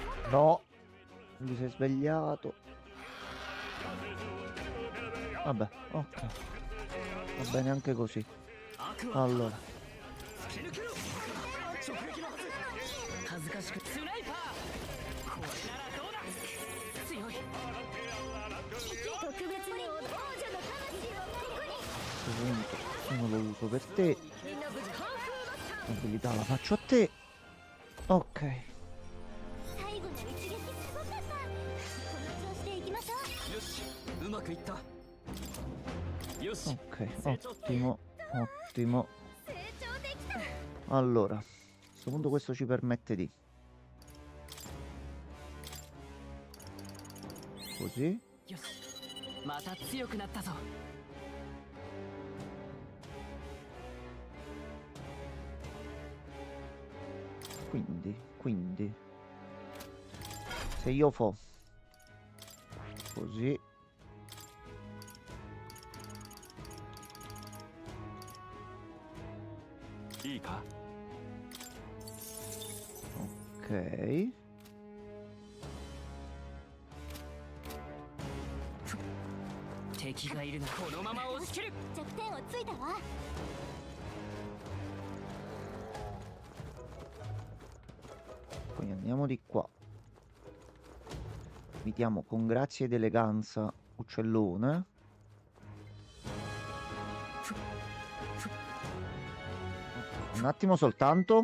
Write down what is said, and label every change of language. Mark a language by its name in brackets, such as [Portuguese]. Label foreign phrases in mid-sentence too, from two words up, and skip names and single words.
[Italian] No, lui si è svegliato. Vabbè, ok. Va bene anche così. Allora, [Japanese] 恥ずかしくスナイパーこれならどうだ強い特別に王者の魂をここに [Italian] a questo punto uno lo uso per te. [Japanese] みんな無事カンフーマスター [Italian] Abilità la faccio a te. Ok. [Japanese] 最後の一撃すごかったこの調子でいきましょうよしうまくいったよし [Italian] Ok, ottimo, ottimo. [Japanese] 成長できた [Italian] Allora, a questo punto questo ci permette di... Così. [Japanese] よしまた強くなったぞ [Italian] Quindi... Se io fo... Così. Ok. [Japanese] 敵がいるなこのまま押し切る弱点をついたわ [Italian] Quindi andiamo di qua. Mettiamo con grazia ed eleganza uccellone. Un attimo soltanto.